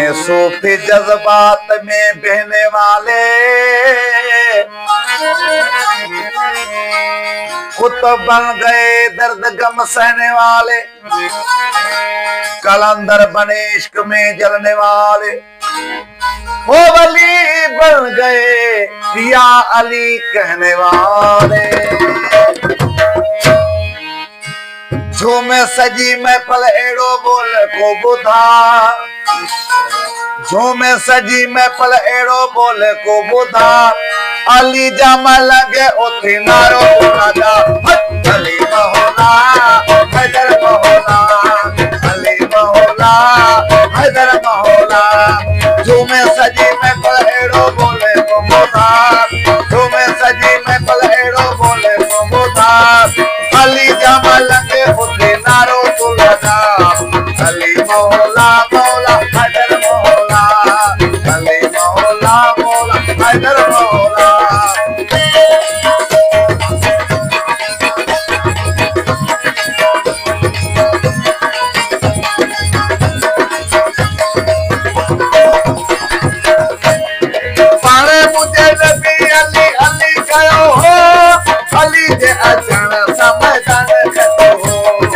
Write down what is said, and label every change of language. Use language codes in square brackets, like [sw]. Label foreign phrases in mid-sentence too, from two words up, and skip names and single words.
[hi] सूफी जज्बात में बहने वाले कुतुब बन गए दर्द गम सहने वाले, कलंदर बने इश्क में जलने वाले, वो वली बन गए या अली कहने वाले। [sd] झूमे सजी महफिल एड़ो बोल को बुधा, झूमे सजी महफिल एड़ो बोल को बुधा, अली जामा लगे उथे नारो राजा अली मौला हैदर मौला, अली मौला हैदर मौला। झूमे सजी महफिल एड़ो बोले को बुधा, झूमे सजी महफिल एड़ो बोले को बुधा, अली जामा लगे उथे नारो राजा अली मौला मौला हैदर मौला, अली मौला मौला हैदर मौला। पाणे मुझे नबी अली अली कयो हो, अली जे अचण समझण कयो हो।